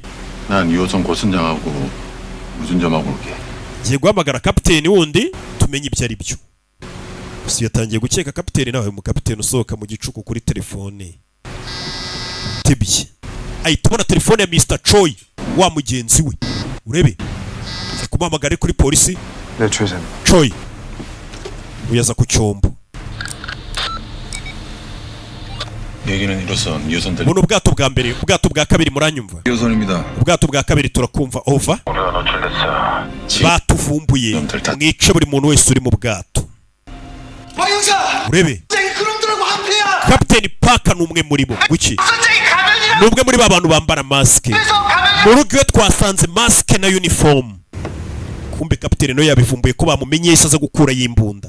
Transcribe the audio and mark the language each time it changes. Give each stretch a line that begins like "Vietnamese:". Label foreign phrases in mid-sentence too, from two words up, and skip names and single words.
Korean: 난 2호선 고선장하고 무전점하고 올게.
Kinyarwanda: ngiye guhamagara kapiteni wundi tumenye ibyo ari byo. gusa yatangiye gukeka kapiteni nawe mu kapiteni usohoka mu gicuku kuri telefone. tebye ahita ubona telefone ya Mr. Choi wa mugenzi we. urebe kumuhamagara kuri polisi.
Korean: 네 최선.
Kinyarwanda: Choi uyaza ku cyombo.
Korean: 얘기는 이로써 2호선
Kinyarwanda: buno ubwato bwa mbere ubwato bwa kabiri muranyumva?
Korean: 2호선입니다.
Kinyarwanda: ubwato bwa kabiri turakumva over.
Korean: 우리가 노출됐어.
Kinyarwanda: batuvumbuye mwice buri muntu wese uri mu bwato. urebe kapiteni Park ni umwe muri bo. wiki ni umwe muri ba bantu bambara masike. mu rugo iwe twasanze masike na uniform. kumbe kapiteni no yabivumbuye ko bamumenye yese aza gukura y'imbunda.